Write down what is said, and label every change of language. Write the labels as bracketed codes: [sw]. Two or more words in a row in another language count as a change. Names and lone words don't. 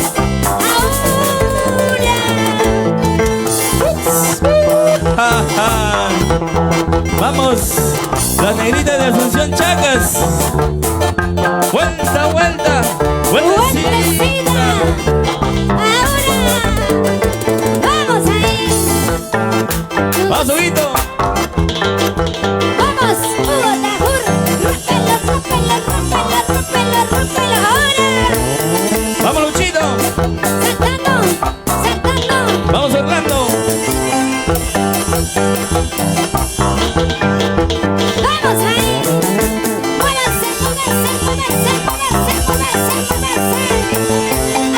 [es] Ahora vamos, las negritas de Asunción Chacas. Vuelta, vuelta, vueltecita. Ahora, vamos ahí. Vamos, Huguito. Vamos, Hugo Tajur. Rómpelo, rómpelo, rómpelo, rómpelo, rómpelo. Ahora, Vamos, Luchito. saltando, saltando. Vamos, Orlando. Vamos ahí. Muévanse, moverse, moverse, moverse, moverse, moverse.